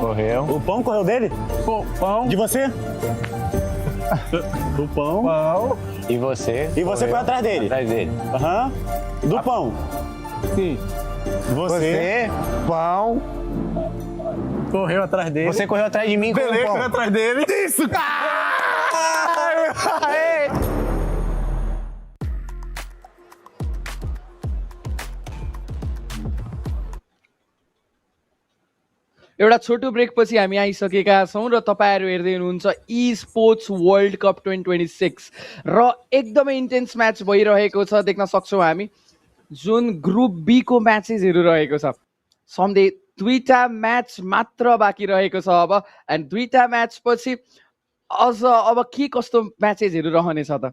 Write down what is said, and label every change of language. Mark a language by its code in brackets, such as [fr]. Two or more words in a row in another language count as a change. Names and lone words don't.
[pt] O pão correu dele? Pão. De você? O pão. E você? E você foi atrás dele? Atrás dele. Do pão. Sim. Você, pão. Correu atrás dele. Você correu atrás de mim com o pão. Correu atrás dele. Isso! [ne] एउटा छोटो ब्रेक पछि हामी आइसकेका छौँ र तपाईँहरू हेर्दै हुनुहुन्छ ई स्पोर्ट्स वर्ल्ड कप 2026 र एकदमै [en] intense match [ne] भइरहेको छ देख्न सक्छौँ हामी जुन [en] group B [ne] को म्याचेसहरू रहेको छ सधैँ 2टा म्याच मात्र बाँकी रहेको छ अब एन्ड 2टा म्याच पछि अझ अब के कस्तो म्याचेसहरू रहनेछ त